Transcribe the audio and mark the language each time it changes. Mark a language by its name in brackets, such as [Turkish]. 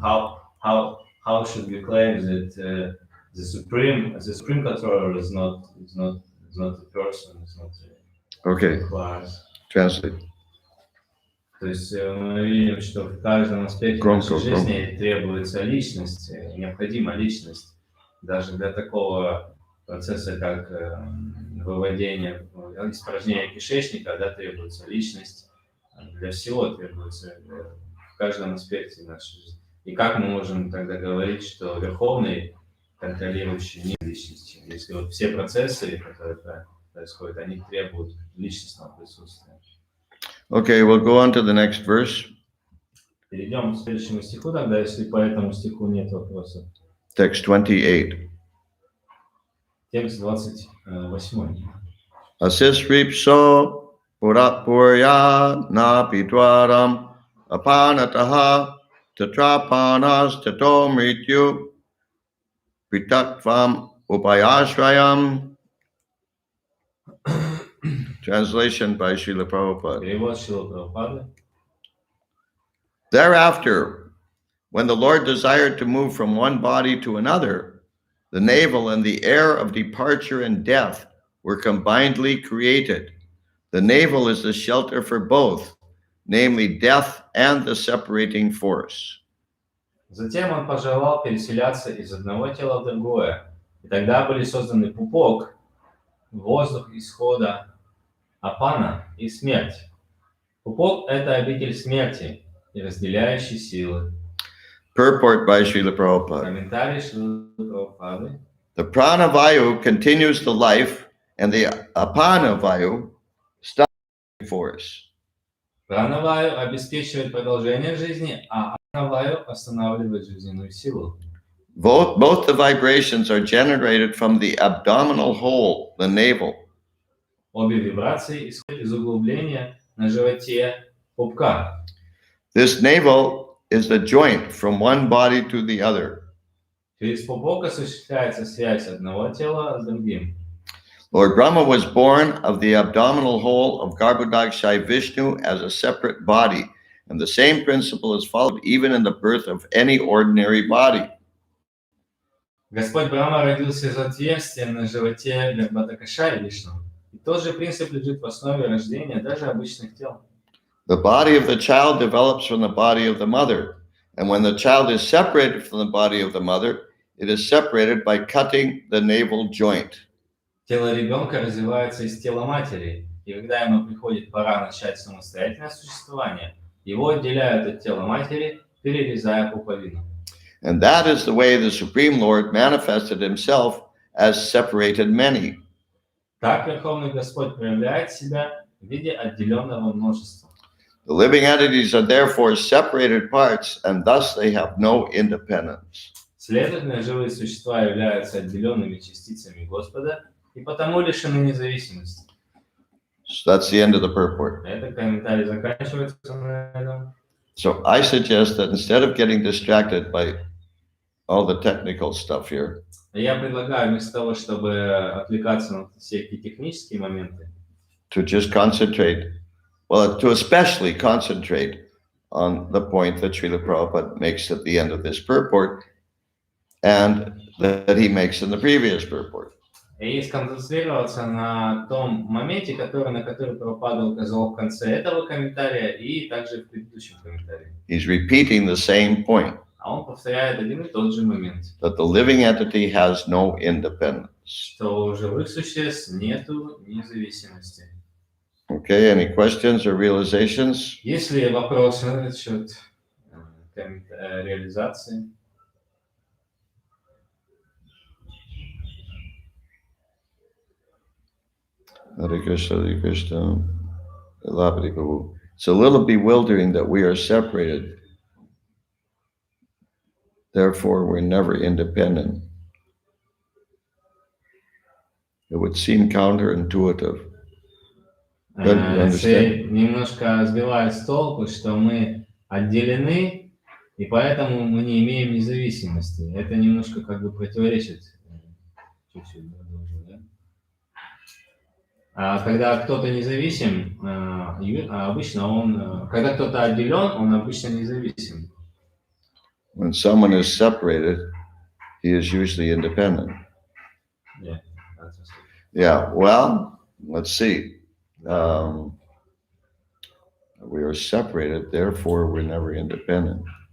[English] How should we claim that the supreme controller is not a person? It's not. Okay, [Russian] Класс. [English] translate. [Russian] То есть мы видим, что в каждом аспекте Громко, нашей жизни требуется личность, необходима личность. Даже для такого процесса, как выводение, испражнение кишечника, да, требуется личность. Для всего требуется в каждом аспекте нашей жизни. И как мы можем тогда говорить, что Верховный, контролирующий, не личностью, если вот все процессы, которые происходят, они требуют личностного присутствия. [English] Okay, we'll go on to the next verse. [Russian] Перейдем к следующему стиху тогда, если по этому стиху нет вопросов. [English] Text 28. [Russian] Текст 28. [Sanskrit] Asisripso purya na pitwaram apanataha tatrapanas tato mrityu pritakvam upayashrayam. [English] Translation by Srila Prabhupada. [Russian] Перевод Шрилы Прабхупады. [English] Thereafter, when the Lord desired to move from one body to another, the navel and the air of departure and death were combinedly created. The navel is the shelter for both, namely death and the separating force. [Russian] Затем он пожелал переселяться из одного тела в другое. И тогда были созданы пупок, воздух исхода, апана и смерть. Пупок – это обитель смерти и разделяющий силы. [English] Purport by Srila Prabhupada. [Russian] Комментарий Шрилы Прабхупады. [English] The pranavayu continues the life, and the apanavayu stops the force. [Russian] Пранаваю обеспечивает продолжение жизни, а анаваю останавливает жизненную силу. [English] Both the vibrations are generated from the abdominal hole, the navel. [Russian] Обе вибрации исходят из углубления на животе пупка. [English] This navel is the joint from one body to the other. [Russian] Через пупок осуществляется связь одного тела с другим. [English] Lord Brahma was born of the abdominal hole of Garbhodakshai Vishnu as a separate body, and the same principle is followed even in the birth of any ordinary body. [Russian] Господь Брахма родился из отверстия на животе Гарбхадакшаи Вишну. И тот же принцип лежит в основе рождения даже обычных тел. [English] The body of the child develops from the body of the mother, and when the child is separated from the body of the mother, it is separated by cutting the navel joint. [Russian] Тело ребенка развивается из тела матери, и когда ему приходит пора начать самостоятельное существование, его отделяют от тела матери, перерезая пуповину. [English] And that is the way the Supreme Lord manifested himself as separated many. [Russian] Так Верховный Господь проявляет себя в виде отделенного множества. [English] The living entities are therefore separated parts, and thus they have no independence. [Russian] Следовательно, живые существа являются отделенными частицами Господа и потому лишены независимости. [English] So that's the end of the purport. [Russian] Это комментарий заканчивается на этом. [English] So I suggest that instead of getting distracted by all the technical stuff here, [Russian] Я предлагаю вместо того, чтобы отвлекаться на все эти технические моменты, [English] to just concentrate, well, to especially concentrate on the point that Srila Prabhupada makes at the end of this purport and that he makes in the previous purport. [Russian] и сконцентрироваться на том моменте, на который Прабхупада указал в конце этого комментария и также в предыдущем комментарии. [English] He's repeating the same point, [Russian] А он повторяет один и тот же момент, [English] that the living entity has no independence. [Russian] что у живых существ нету независимости. [English] Okay, any questions or realizations? [Russian] Есть ли вопросы насчет реализации? [English] Hare Krishna, Hare Krishna. Labdhi Prabhu. It's a little bewildering that we are separated. Therefore, we're never independent. It would seem counterintuitive. [Russian] Немножко сбивает с толку, что мы отделены, и поэтому мы не имеем независимости. Это немножко как бы противоречит. Чуть-чуть, да? Когда кто-то независим, обычно когда кто-то отделен, он обычно независим. [English] When someone is separated, he is usually independent. Yeah, Yeah, well, let's see. We are separated, therefore we're never independent.